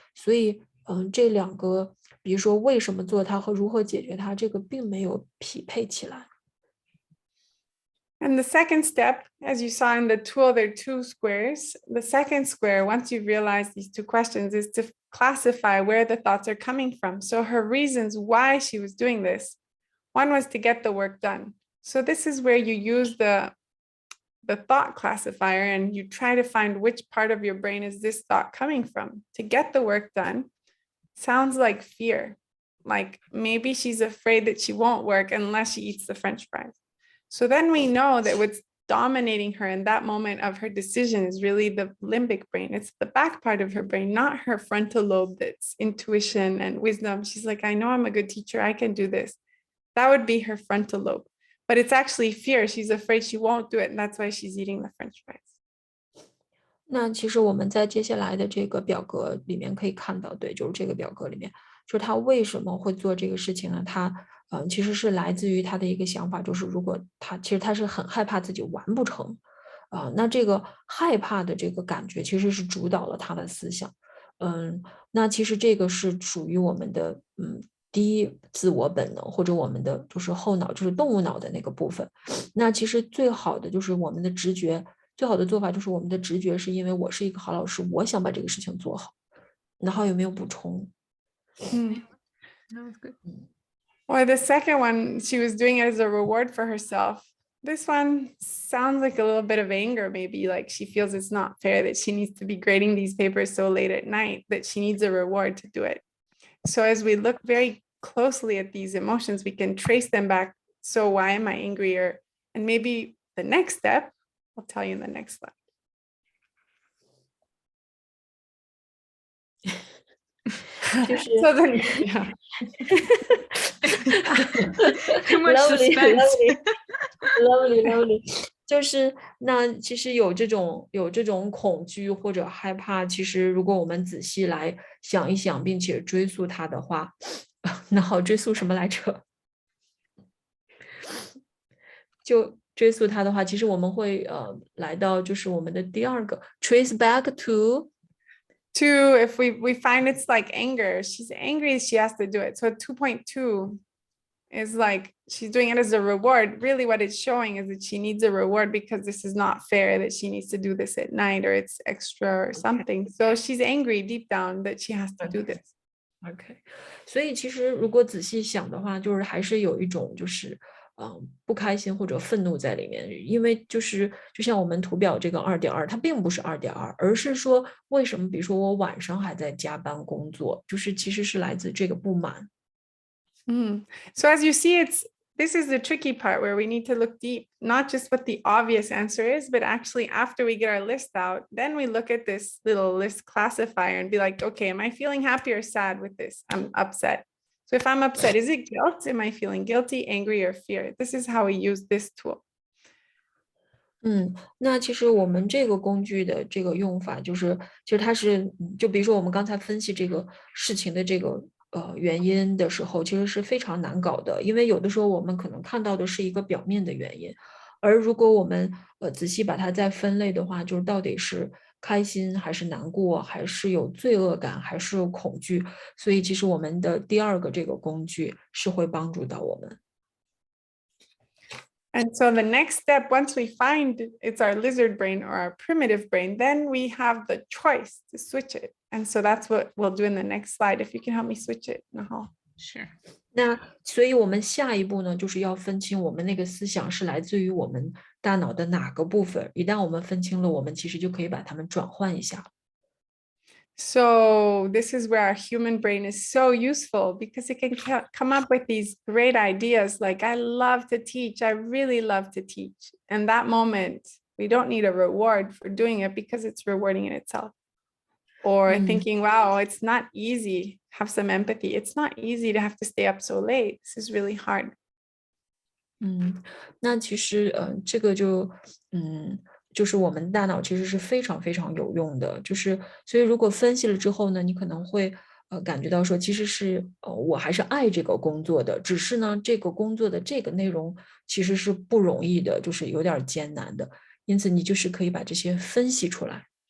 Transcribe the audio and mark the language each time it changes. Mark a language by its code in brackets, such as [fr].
[zh] 所以这2个，比如说为什么做它和如何解决它，这个并没有匹配起来。 [en] And the second step, as you saw in the tool, there are 2 squares. The second square, once you realize these 2 questions, is to classify where the thoughts are coming from. So her reasons why she was doing this, one was to get the work done. So this is where you use the thought classifier, and you try to find which part of your brain is this thought coming from. To get the work done sounds like fear, like maybe she's afraid that she won't work unless she eats the French fries. So then we know that what's dominating her in that moment of her decision is really the limbic brain. It's the back part of her brain, not her frontal lobe that's intuition and wisdom. She's like, I know I'm a good teacher, I can do this. That would be her frontal lobe. But it's actually fear. She's afraid she won't do it, and that's why she's eating the French fries. [zh] 那其实我们在接下来的这个表格里面可以看到，对，就是这个表格里面，就是他为什么会做这个事情呢？他其实是来自于他的一个想法，就是如果其实他是很害怕自己完不成，那这个害怕的这个感觉其实是主导了他的思想。那其实这个是属于我们的第一自我本能，或者我们的就是后脑，就是动物脑的那个部分。那其实最好的就是我们的直觉，最好的做法就是我们的直觉，是因为我是一个好老师，我想把这个事情做好，然后有没有补充？ [en] That was good. Or the second one, she was doing it as a reward for herself. This one sounds like a little bit of anger, maybe like she feels it's not fair that she needs to be grading these papers so late at night, that she needs a reward to do it. So as we look very closely at these emotions, we can trace them back. So why am I angry? And maybe the next step, I'll tell you in the next slide. So then, yeah. Too much Lovely, suspense. lovely. [zh] 就是那其实有这种恐惧或者害怕，其实如果我们仔细来想一想，并且追溯它的话，那好，追溯什么来着？就追溯它的话，其实我们会来到就是我们的第二个 trace back to [en] if we find it's like anger, she's angry, she has to do it. So 2.2 is like she's doing it as a reward. Really what it's showing is that she needs a reward because this is not fair, that she needs to do this at night or it's extra or something. So she's angry deep down that she has to do this. [zh] OK， 所以其实如果仔细想的话，就是还是有一种就是不开心或者愤怒在里面，因为就像我们图表这个2.2，它并不是2.2，而是说为什么比如说我晚上还在加班工作，就是其实是来自这个不满。 [en] So as you see, this is the tricky part where we need to look deep, not just what the obvious answer is, but actually after we get our list out, then we look at this little list classifier and be like, okay, am I feeling happy or sad with this? I'm upset. So if I'm upset, is it guilt? Am I feeling guilty, angry, or fear? This is how we use this tool. [zh] 那其实我们这个工具的这个用法其实它是就比如说我们刚才分析这个事情的这个原因的时候，其实是非常难搞的，因为有的时候我们可能看到的是一个表面的原因，而如果我们仔细把它再分类的话，就是到底是开心还是难过，还是有罪恶感，还是有恐惧，所以其实我们的第二个这个工具是会帮助到我们。 [en] And so the next step, once we find it's our lizard brain or our primitive brain, then we have the choice to switch it. And so that's what we'll do in the next slide. If you can help me switch it, Nahal. Sure. [zh] 那所以我们下一步呢，就是要分清我们那个思想是来自于我们大脑的哪个部分。一旦我们分清了，我们其实就可以把它们转换一下。 [en] So this is where our human brain is so useful because it can come up with these great ideas like, I love to teach. I really love to teach. And that moment, we don't need a reward for doing it because it's rewarding in itself. Or thinking, wow, it's not easy. Have some empathy. It's not easy to have to stay up so late. This is really hard. [zh] 那其实这个就是我们大脑其实是非常非常有用的，就是所以如果分析了之后呢，你可能会感觉到说，其实是我还是爱这个工作的，只是呢这个工作的这个内容其实是不容易的，就是有点艰难的，因此你就是可以把这些分析出来。